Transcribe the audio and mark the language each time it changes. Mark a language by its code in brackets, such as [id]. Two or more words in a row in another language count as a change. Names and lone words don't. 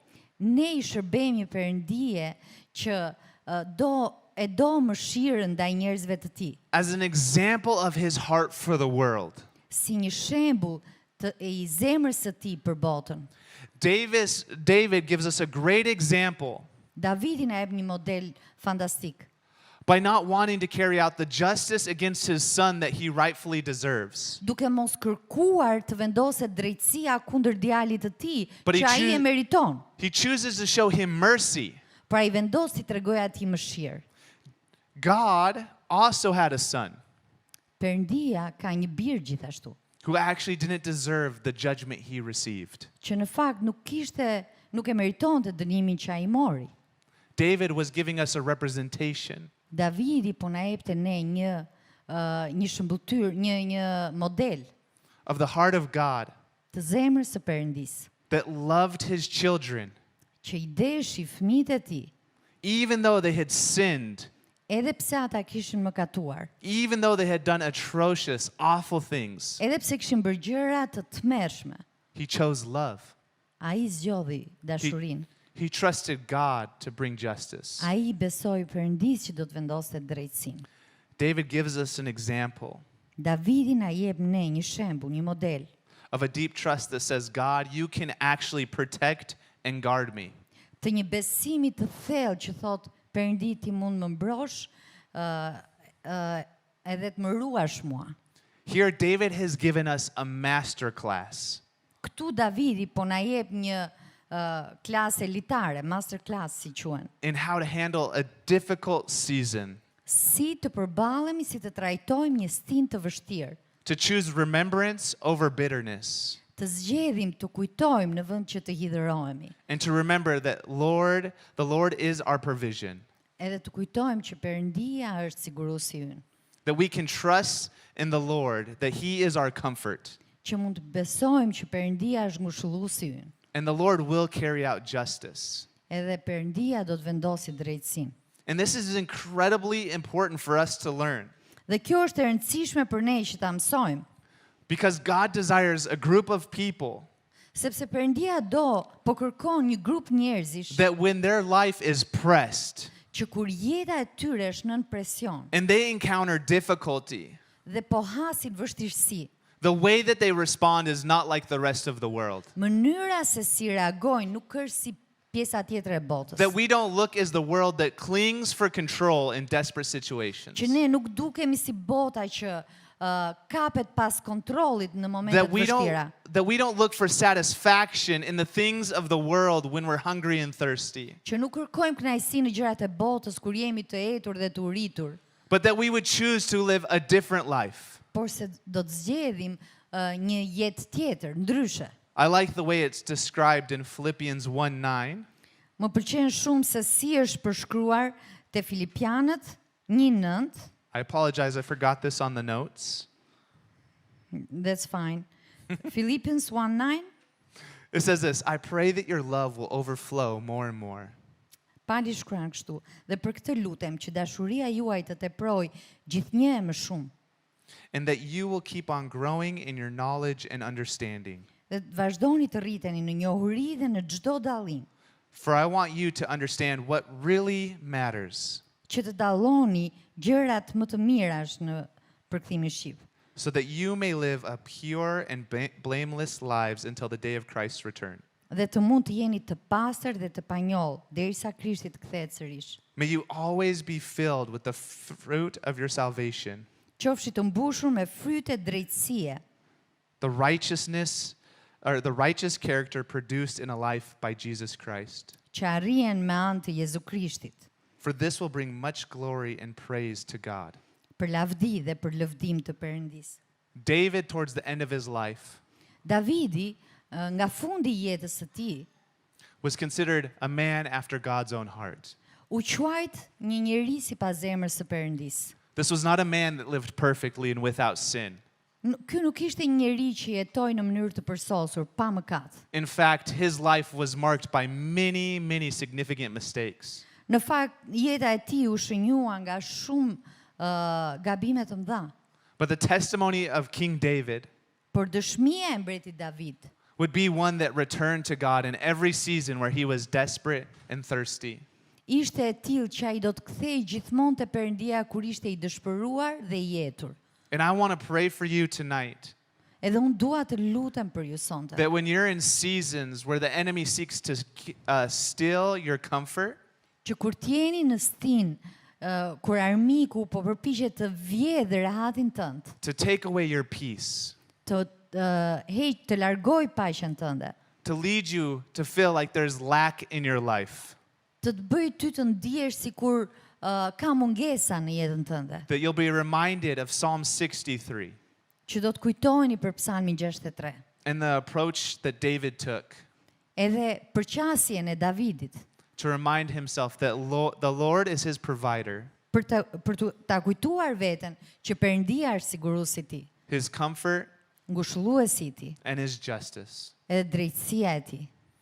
[sq] Ne I shërbejmë një Perëndije që do mëshirën ndaj njerëzve të tij, [en] as an example of his heart for the world. [sq] si një shembull I zemrës së tij për botën. [en] David gives us a great example [sq] Davidi na jep një model fantastik. [en] by not wanting to carry out the justice against his son that he rightfully deserves. [sq] Duke mos kërkuar të vendoset drejtësia kundër djalit të tij, [en] But he [sq] që ai e [en] choo- [sq] meriton. [en] He chooses to show him mercy. [sq] Pra I vendos t'i tregojë atij mëshirë. [en] God also had a son [sq] Perëndia ka një bir gjithashtu, [en] who actually didn't deserve the judgment he received. [sq] që në fakt nuk e meritonte dënimin që ai mori. [en] David was giving us a representation [sq] Davidi po na jepte ne një shëmbulltyr, një model [en] of the heart of God [sq] të zemrës së Perëndis, [en] that loved his children, [sq] që I deshi fëmijët e tij, [en] even though they had sinned, [sq] edhe pse ata kishin mëkatuar, [en] even though they had done atrocious, awful things. [sq] edhe pse kishin bërë gjëra të tmerrshme. [en] He chose love. [sq] Ai zgjodhi dashurinë. [en] He trusted God to bring justice. [sq] Ai besoi Perëndis që do të vendoste drejtësinë. [en] David gives us an example [sq] Davidi na jep ne një shembull, një model [en] of a deep trust that says, God, you can actually protect and guard me. [sq] të një besimi të thellë që thot Perëndi ti mund më mbrosh edhe të më ruash mua. [en] Here, David has given us a master class [sq] Këtu Davidi po na jep një klasë elitare, [en] master class [sq] si quhen. [en] in how to handle a difficult season, [sq] Si të përballemi, si të trajtojmë një stin të vështirë, [en] to choose remembrance over bitterness, [sq] të zgjedhim të kujtojmë në vend që të hidhërohemi, [en] and to remember that the Lord is our provision, [sq] edhe të kujtojmë që Perëndia është siguruesi ynë, [en] that we can trust in the Lord, that He is our comfort, [sq] që mund të besojmë që Perëndia është ngushëlluesi ynë, [en] and the Lord will carry out justice. [sq] edhe Perëndia do të vendosi drejtësinë. [en] And this is incredibly important for us to learn [sq] Dhe kjo është e rëndësishme për ne që ta mësojmë, [en] because God desires a group of people [sq] sepse Perëndia po kërkon një grup njerëzish [en] that when their life is pressed [sq] që kur jeta e tyre është nën presion [en] and they encounter difficulty, [sq] dhe po hasin vështirësi, [en] the way that they respond is not like the rest of the world. [sq] mënyra se si reagojnë nuk është si pjesa tjetër e botës. [en] That we don't look as the world that clings for control in desperate situations. [sq] Që ne nuk dukemi si bota që kapet pas kontrollit në momentet vështira. [en] That we don't look for satisfaction in the things of the world when we're hungry and thirsty. [sq] Që nuk kërkojmë kënaqësi në gjërat e botës kur jemi të etur dhe të uritur, [en] But that we would choose to live a different life. [sq] por se do të zgjedhim një jetë tjetër, ndryshe. [en] I like the way it's described in Philippians 1:9. [sq] Më pëlqen shumë se si është përshkruar te Filipianët 1:9. [en] I apologize, I forgot this on the notes. That's fine. Philippians 1:9. It says this, I pray that your love will overflow more and more. [sq] Pali shkruan kështu, dhe për këtë lutem që dashuria juaj të teproj gjithnjë e më shumë, [en] And that you will keep on growing in your knowledge and understanding. [sq] dhe të vazhdoni të rriteni në njohuri dhe në çdo dallim, [en] For I want you to understand what really matters, [sq] që të dalloni gjërat më të mirash në përkthimin shqip, [en] so that you may live a pure and blameless lives until the day of Christ's return. [sq] dhe të mund të jeni të pastër dhe të panjoll derisa Krishti të kthehet sërish. [en] May you always be filled with the fruit of your salvation, [sq] Qofshi të mbushur me fryte drejtësie, [en] the righteous character produced in a life by Jesus Christ. [sq] që arrihen me anë të Jezu Krishtit, [en] For this will bring much glory and praise to God. [sq] për lavdi dhe për lëvdim të Perëndisë. [en] David, towards the end of his life, [sq] Davidi, nga fundi i jetës së tij, [en] was considered a man after God's own heart. [sq] u quajt një njeri sipas zemrës së Perëndisë. [en] This was not a man that lived perfectly and without sin. [sq] Ky nuk ishte një njeri që jetoi në mënyrë të përsosur, pa mëkat. [en] In fact, his life was marked by many, many significant mistakes. [sq] Në fakt, jeta e tij u shënjua nga shumë gabime të mëdha. [en] But the testimony of King David [sq] Por dëshmia e mbretit David [en] would be one that returned to God in every season where he was desperate and thirsty. [sq] ishte e tillë që ai do të kthej gjithmonë te Perëndia kur ishte i dëshpëruar dhe i jetur. [en] And I want to pray for you tonight [sq] Edhe unë dua të lutem për ju sonte. [en] that when you're in seasons where the enemy seeks to steal your comfort, [sq] Që kur t'jeni në stin, kur armiku po përpiqet të vjedhë rehatin tënd, [en] to take away your peace, [sq] të të largoj paqen tënde, [en] to lead you to feel like there's lack in your life, [sq] të bëj ty të ndihesh sikur ka mungesa në jetën tënde, [en] that you'll be reminded of Psalm 63 [sq] që do të kujtoheni për Psalmin 63. [en] and the approach that David took [sq] Edhe përqasjen e Davidit, [en] to remind himself that the Lord is his provider, [sq] për ta kujtuar veten që Perëndia është siguruesi i tij, [en] his comfort, [sq] ngushëlluesi i tij, [en] and his justice. [sq] edhe drejtësia e tij.